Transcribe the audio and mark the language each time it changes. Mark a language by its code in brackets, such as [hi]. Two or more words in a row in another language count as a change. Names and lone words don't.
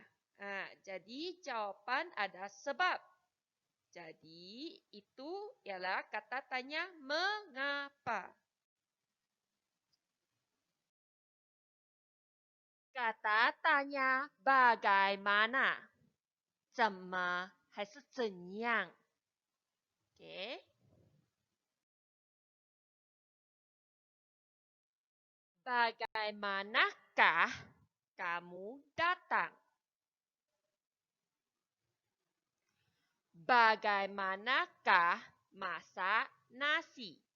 [ms] Jadi jawapan ada sebab. Jadi itu ialah kata tanya mengapa. Kata tanya bagaimana? [zh] 怎么还是怎样? [ms] Okey. Bagaimanakah kamu datang? Bagaimanakah masak nasi?